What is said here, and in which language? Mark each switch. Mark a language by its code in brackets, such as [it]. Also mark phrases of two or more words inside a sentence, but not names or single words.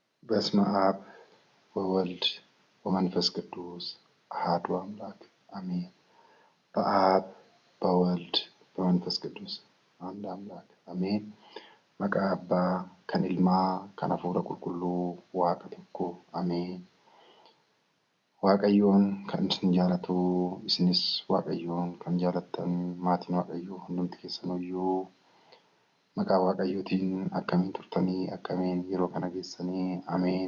[am] በስመ አብ ወወልድ ወመንፈስ ቅዱስ አሐዱ አምላክ አሜን። በአብ በወልድ በመንፈስ ቅዱስ አንድ አምላክ አሜን። [om] maqaa abbaa kan ilma kan hafuura qulqulluu waaqa tokko አሜን። waaqayyoon kan isin jaalatu isinis waaqayyoon kan jaalattan maatiin waaqayyoo hundumti keessaniyyuu maqaa waaqayyootiin akkamiin turtanii akkamiin yeroo kana geessanii ameen.